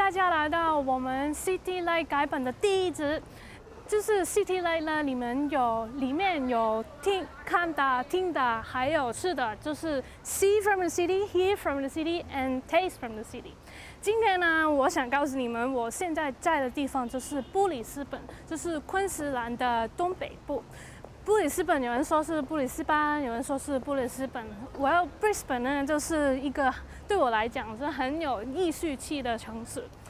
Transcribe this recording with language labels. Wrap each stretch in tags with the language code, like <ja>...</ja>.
<zh>来到我们 City Light 改版的第一集。就是 City Light 呢，里面有看的、听的，还有吃的，就是</zh> <en>See from the city,</en> <zh>Hear from the city, and Taste from the city。今天呢，我想告诉你们，我现在在的地方就是布里斯本，就是昆士兰的东北部。布里斯本有人说是布里斯班，有人说是布里斯本。 Brisbane 呢，就是一个对我来讲是很有艺术气的城市。</zh>